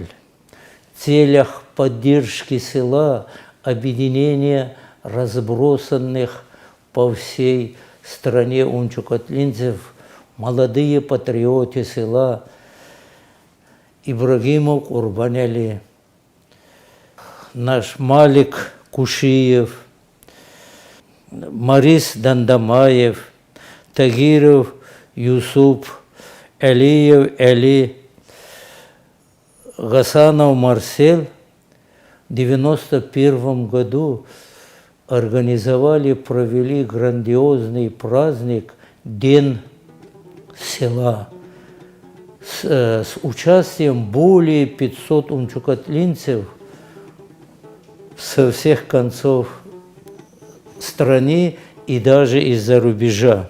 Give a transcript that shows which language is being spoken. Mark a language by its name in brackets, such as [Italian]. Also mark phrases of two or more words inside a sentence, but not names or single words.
[Russian] В целях поддержки села, объединения разбросанных по всей стране унчукатлинцев, молодые патриоты села Ибрагимов Курбаняли, наш Малик Кушиев, Марис Дандамаев, Тагиров Юсуп, Алиев Али, Гасанов Марсель в 1991 году организовали, провели грандиозный праздник День села с участием более 500 унчукатлинцев со всех концов страны и даже из-за рубежа.